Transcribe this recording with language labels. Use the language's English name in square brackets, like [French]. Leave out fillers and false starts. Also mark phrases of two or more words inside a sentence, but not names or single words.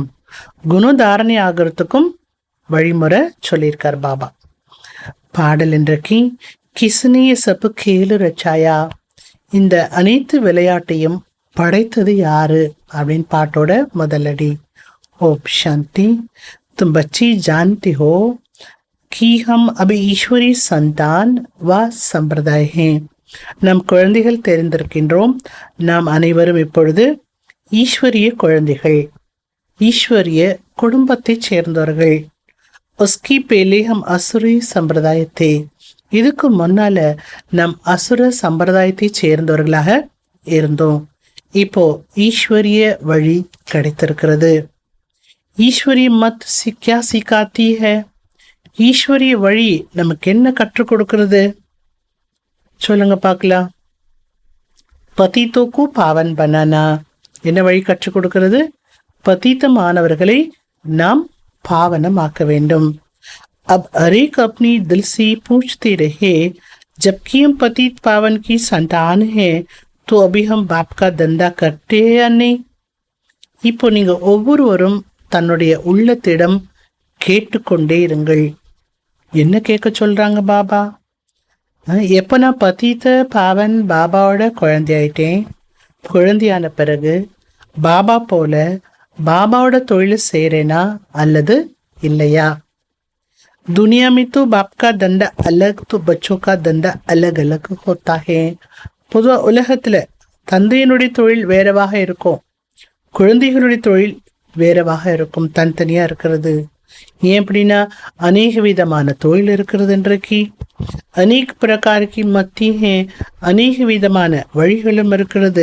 [Tamil] குண தாரணை ஆகிறதுக்கும் வழிமுறை சொல்லியிருக்கார் பாபா. பாடல் இன்றைக்கு, [Hindi] किसने सब खेल रचाया. [Tamil] இந்த அனைத்து விளையாட்டையும் படைத்தது யாரு அப்படின்னு பாட்டோட முதலடி. [Hindi] ओम शांति. तुम बच्चे जानते हो कि हम अब ईश्वरी संतान व संप्रदाय हैं. [Tamil] நம் குழந்தைகள் தெரிந்திருக்கின்றோம், நாம் அனைவரும் இப்பொழுது ஈஸ்வரிய குழந்தைகள், ஈஸ்வரிய குடும்பத்தை சேர்ந்தவர்கள். [Hindi] उसकी पहले हम असुरी संप्रदाय थे. [Tamil] இதுக்கு முன்னால நம் அசுர சம்பிரதாயத்தை சேர்ந்தவர்களாக இருந்தோம். இப்போ ஈஸ்வரிய வழி கிடைத்திருக்கிறது. [Hindi] ईश्वरीय मत क्या सिखाती है. [Tamil] ஈஸ்வரிய வழி நமக்கு என்ன கற்றுக் கொடுக்கிறது சொல்லுங்க பார்க்கலாம். [Hindi] पतितों को पावन बनाना. [Tamil] என்ன வழி கற்றுக் கொடுக்கிறது? பதீதமானவர்களை நாம் பாவனமாக்க வேண்டும். [Hindi] अब हर एक अपनी दिल से पूछते रहे, जबकि हम पतित पावन की संतान हैं, तो अभी हम बाप का धंधा करते हैं या नहीं? [Tamil] இப்போ நீங்க ஒவ்வொருவரும் தன்னுடைய உள்ளத்திடம் கேட்டுக்கொண்டே இருங்கள். என்ன கேட்க சொல்றாங்க பாபா? எப்போ நான் பதீத பாவன் பாபாவோட குழந்தையாயிட்டேன், குழந்தையான பிறகு பாபா போல பாபாவோட தொழில் செய்கிறேனா அல்லது இல்லையா? [Hindi] दुनिया में तो बाप का धंधा अलग, तो बच्चों का धंधा अलग अलग होता है. [Tamil] பொதுவாக உலகத்தில் தந்தையினுடைய தொழில் வேறவாக இருக்கும், குழந்தைகளுடைய தொழில் வேறவாக இருக்கும், தனித்தனியா இருக்கிறது. ஏன் அப்படின்னா அநேக விதமான தொழில் இருக்கிறது. இன்றைக்கு அநேக [Hindi] प्रकार के मत [Tamil] அநேக விதமான வழிகளும் இருக்கிறது.